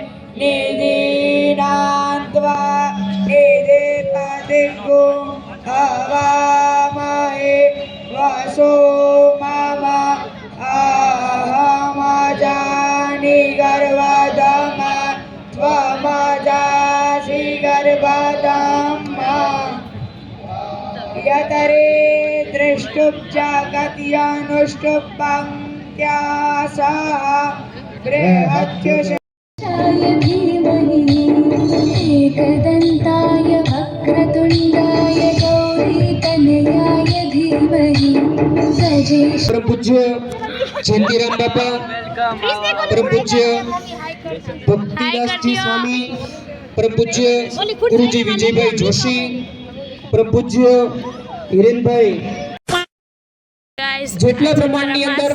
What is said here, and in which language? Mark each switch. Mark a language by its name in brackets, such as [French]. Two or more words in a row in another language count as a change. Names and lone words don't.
[Sanskrit] निधिनान्त्वा निधिपतिगुं हवामहे वसो मम अहमजानि गर्भधम त्वमजासि गर्भधम यतरे दृष्टुप्जागत्यानुष्टुप्पङ्क्त्यासः बृहत्युष एकदन्ताय वक्रतुण्डाय गौरीतनयाय धीमहि तजेश. [Gujarati] પરમ પૂજ્ય જયંતિરામ બાપા, પરમ પૂજ્ય ભક્તિદાસજી સ્વામી, પરમ પૂજ્ય ગુરુજી વિજયભાઈ જોશી, પરમ પૂજ્ય હિરેનભાઈ, ગાઈસ જેટલા પ્રમાણની અંદર